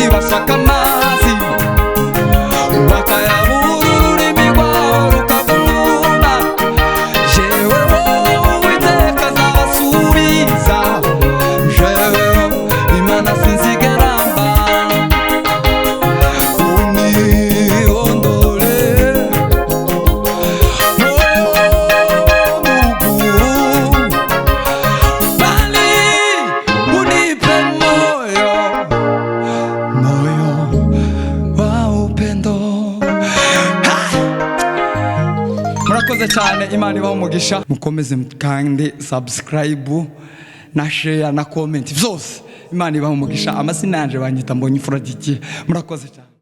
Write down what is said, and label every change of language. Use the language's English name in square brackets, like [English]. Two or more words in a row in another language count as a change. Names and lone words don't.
[Rundi] bashaka amazi bakayabura ururimi rwawe rukavuna jewe wowe iteka azabasubiza jewe Imana sinzigera mba [Swahili] unihondole bali unipe moyo wa upendo. [Rundi] Murakoze cyane, Imana ibahe umugisha, mukomeze kandi subscribe na share na comment vyose. Imana ibahe umugisha. Amazina yanje banyita Mbonyi Frodiki. Murakoze cyane.